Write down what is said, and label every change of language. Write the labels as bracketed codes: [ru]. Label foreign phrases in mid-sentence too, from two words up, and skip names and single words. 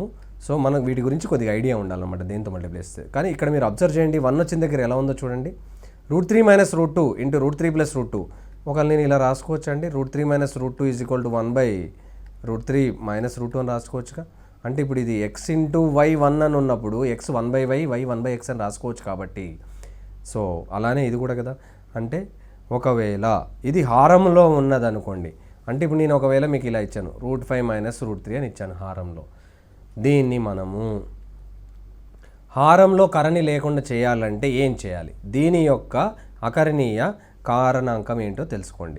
[te] సో మనం వీటి గురించి కొద్దిగా ఐడియా ఉండాలన్నమాట దేంతో మల్టిప్లై చేస్తే. కానీ ఇక్కడ మీరు అబ్జర్వ్ చేయండి, 1 వచ్చిన దగ్గర ఎలా ఉందో చూడండి. √3 - √2 × √3 + √2 ఒకవేళ నేను ఇలా రాసుకోవచ్చు అండి, √3 - √2 = 1/√3 - √2 అని రాసుకోవచ్చుగా. అంటే ఇప్పుడు ఇది x × y 1 అని ఉన్నప్పుడు x 1/y, y 1/x అని రాసుకోవచ్చు కాబట్టి. సో అలానే ఇది కూడా కదా. అంటే ఒకవేళ ఇది హారంలో ఉన్నదనుకోండి, అంటే ఇప్పుడు నేను ఒకవేళ మీకు ఇలా ఇచ్చాను √5 - √3 అని ఇచ్చాను హారంలో. దీన్ని మనము హారంలో కరణి లేకుండా చేయాలంటే ఏం చేయాలి, దీని యొక్క అకర్ణీయ కారణాంకం ఏంటో తెలుసుకోండి.